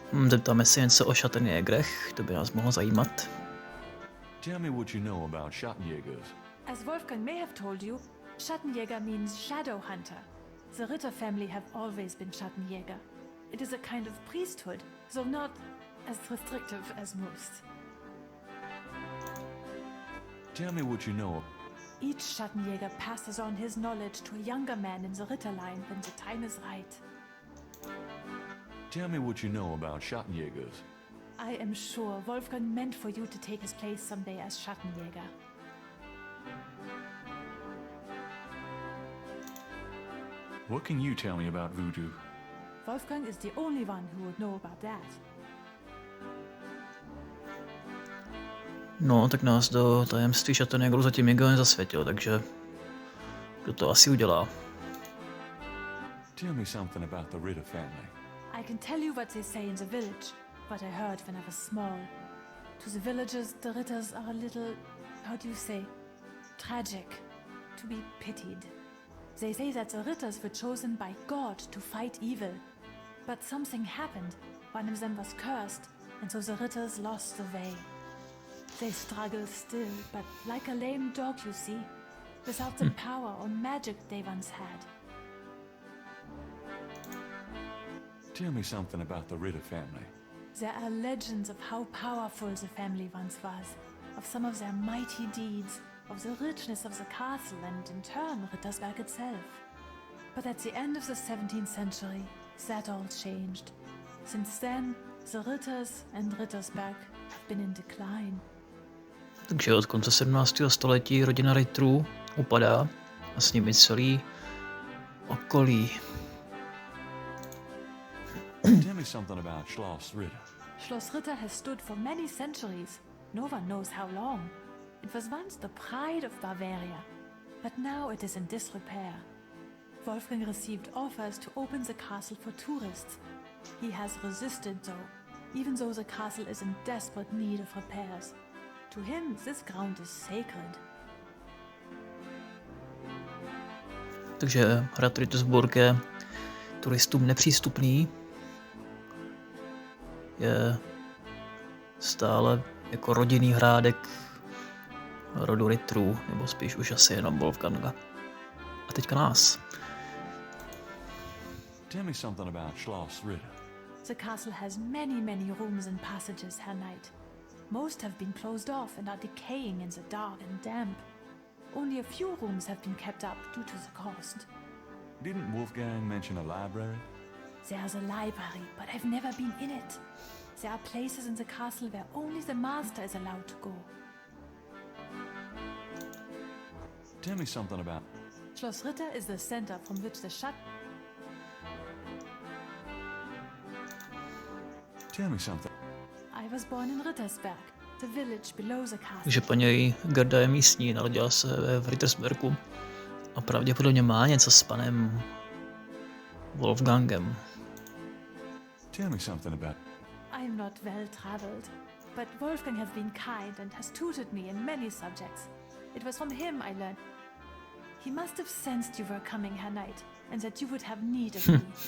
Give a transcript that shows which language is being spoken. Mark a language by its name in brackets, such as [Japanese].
[Czech] Zeptáme se něco o Schattenjägerech, to by nás mohlo zajímat. [English] Tell me what you know about Schattenjägers. As Wolfgang may have told you, Schattenjäger means shadow hunter. The Ritter family have always been Schattenjäger. It is a kind of priesthood, though not as restrictive as most. Tell me what you know. Each Schattenjäger passes on his knowledge to a younger man in the Ritter line when the time is right. Tell me what you know about Schattenjägers. I am sure Wolfgang meant for you to take his place someday as Schattenjäger. What can you tell me about voodoo? Wolfgang is the only one who would know about that. [Czech] No, tak nás do tajemství Schattenjägerů zatím nikdo nezasvětil, takže kdo to asi udělá? [English] Tell me something about the Ritter family. I can tell you what they say in the village, what I heard when I was small. To the villagers, the Ritters are a little, how do you say, tragic, to be pitied. They say that the Ritters were chosen by God to fight evil. But something happened. One of them was cursed, and so the Ritters lost the way. They struggle still, but like a lame dog, you see, without the power or magic they once had. Tell me something about the Ritter family. There are legends of how powerful the family once was, of some of their mighty deeds, of the richness of the castle and, in turn, Rittersburg itself. But at the end of the 17th century, that all changed. Since then, the Ritters and Rittersburg have been in decline. [Czech] Takže od konce 17. století rodina Ritterů upadá a s nimi celý okolí. [English] Tell me something about Schloss Ritter. Schloss Ritter has stood for many centuries. No one knows how long. It was once the pride of Bavaria, but now it is in disrepair. Wolfgang received offers to open the castle for tourists. He has resisted though, even though the castle is in desperate need of repairs. To him, this ground is sacred. [Czech] Takže hrad Rittersburg je turistům nepřístupný. Je stále jako rodinný hrádek rodu Ritterů, nebo spíš už asi jenom Wolfganga. A teďka nás. [English] Tell me something about Schloss Ritter. The castle has many rooms and passages, Herr Knight. Most have been closed off and are decaying in the dark and damp. Only a few rooms have been kept up due to the cost. Didn't Wolfgang mention a library? There's a library, but I've never been in it. There are places in the castle where only the master is allowed to go. Tell me something about... Schloss Ritter is the center from which the Tell me something. I was born in Rittersburg, the village below the castle. [Czech] Takže paní Gerda je místní, narodila se v Rittersburgu a pravděpodobně má něco s panem Wolfgangem. [English] Tell me something about... I'm not well traveled, but Wolfgang has been kind and has tutored me in many subjects. It was from him I learned. He must have sensed you were coming, Herr Knight, and that you would have need of me.